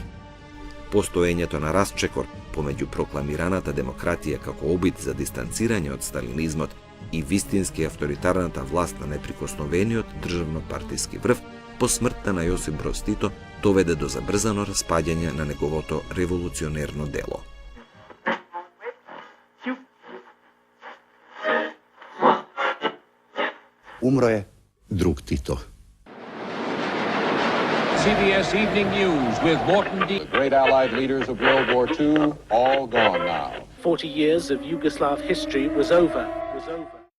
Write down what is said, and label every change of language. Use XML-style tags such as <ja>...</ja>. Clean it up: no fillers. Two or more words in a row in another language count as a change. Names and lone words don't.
<mk>Постоењето на расчекор помеѓу прокламираната демократија како обид за дистанцирање од сталинизмот и вистински авторитарната власт на неприкосновениот државно-партиски врв по смртта на Јосип Броз Тито доведе до забрзано распаѓање на неговото револуционерно дело.</mk> <sr>Умро е друг Тито.</sr> <en>CBS Evening News with Morton D. The great Allied leaders of World War II, all gone now. 40 years of Yugoslav history was over.</en>